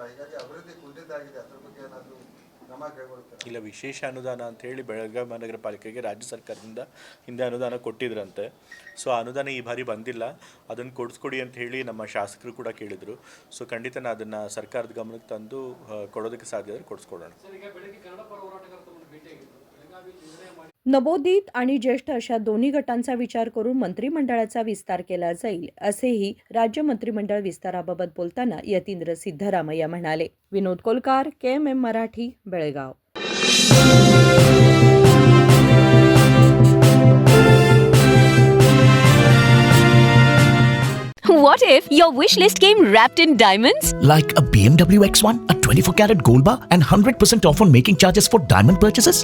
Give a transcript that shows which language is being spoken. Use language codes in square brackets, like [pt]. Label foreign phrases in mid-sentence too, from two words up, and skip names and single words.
[kn] ಹೀಗಾಗಿ ಅಭಿವೃದ್ಧಿ ಕುಂಠಿತ ಆಗಿದೆ. ಅದ್ರ ಬಗ್ಗೆ ಏನಾದರೂ ಇಲ್ಲ, ವಿಶೇಷ ಅನುದಾನ ಅಂತ ಹೇಳಿ ಬೆಳಗಾವಿ ಮಹಾನಗರ ಪಾಲಿಕೆಗೆ ರಾಜ್ಯ ಸರ್ಕಾರದಿಂದ ಹಿಂದೆ ಅನುದಾನ ಕೊಟ್ಟಿದ್ರಂತೆ. ಸೊ ಅನುದಾನ ಈ ಬಾರಿ ಬಂದಿಲ್ಲ. ಅದನ್ನು ಕೊಡಿಸ್ಕೊಡಿ ಅಂತ ಹೇಳಿ ನಮ್ಮ ಶಾಸಕರು ಕೂಡ ಕೇಳಿದರು. ಸೊ ಖಂಡಿತ ನಾನು ಅದನ್ನು ಸರ್ಕಾರದ ಗಮನಕ್ಕೆ ತಂದು ಕೊಡೋದಕ್ಕೆ ಸಾಧ್ಯ ಆದರೆ ಕೊಡಿಸ್ಕೊಡೋಣ. [mr] नवोदित आणि ज्येष्ठ अशा दोन्ही गटांचा विचार करून मंत्रिमंडळाचा विस्तार केला जाईल असेही राज्य मंत्रिमंडळ विस्ताराबाबत बोलताना यतींद्र सिद्धरामय्या म्हणाले. विनोद कोलकार, KMM मराठी, बेळगाव. [en] What if your wish list came wrapped in diamonds? Like a BMW X1, a 24-carat gold bar, and 100% off on making charges for diamond purchases?